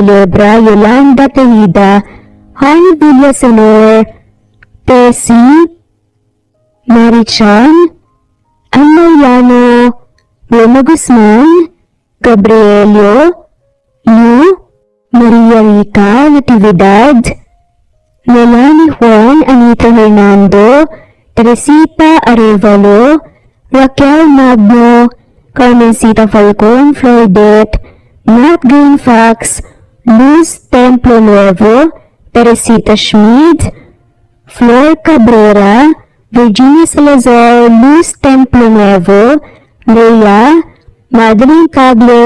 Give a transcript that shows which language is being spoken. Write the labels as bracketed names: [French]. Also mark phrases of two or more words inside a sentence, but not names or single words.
[English] Lebra, Yolanda Tejida, Hani Villasenor, Tessie, Marichan, Ann Mariano, Roma Guzman, Gabrielio, Lu, Maria Rita Natividad, Melanie Juan, Anita Hernando, Teresita Arevalo, Raquel Magno, Carmencita Falcon, Floydette, Matt Green Fox, Luz Templo Nuevo, Teresita Schmid, Flor Cabrera, Virginia Salazar, Luz Templo Nuevo, Rhea, Madeline Cagle,